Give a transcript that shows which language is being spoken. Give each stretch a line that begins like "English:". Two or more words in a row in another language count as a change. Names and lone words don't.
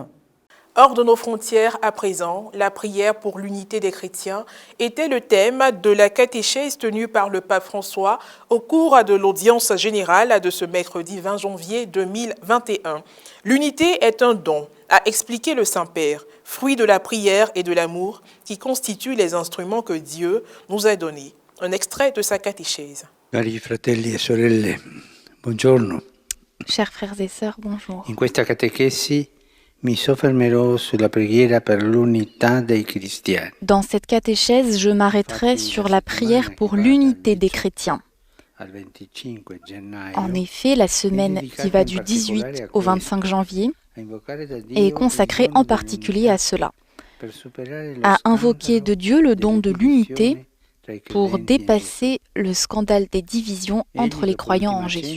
French: Hors de nos frontières à présent, la prière pour l'unité des chrétiens était le thème de la catéchèse tenue par le pape François au cours de l'audience générale de ce mercredi 20 janvier 2021. L'unité est un don, a expliqué le Saint-Père, fruit de la prière et de l'amour qui constituent les instruments que Dieu nous a donnés. Un extrait de sa catéchèse.
Italian: Cari fratelli e sorelle, buongiorno.
French: Chers frères et sœurs, bonjour.
Italian: In questa catechesi mi soffermerò sulla preghiera per l'unità dei cristiani.
French: Dans cette catéchèse, je m'arrêterai sur la prière pour l'unité des chrétiens. En effet, la semaine qui va du 18 au 25 janvier est consacrée en particulier à cela, à invoquer de Dieu le don de l'unité pour dépasser le scandale des divisions entre les croyants en Jésus.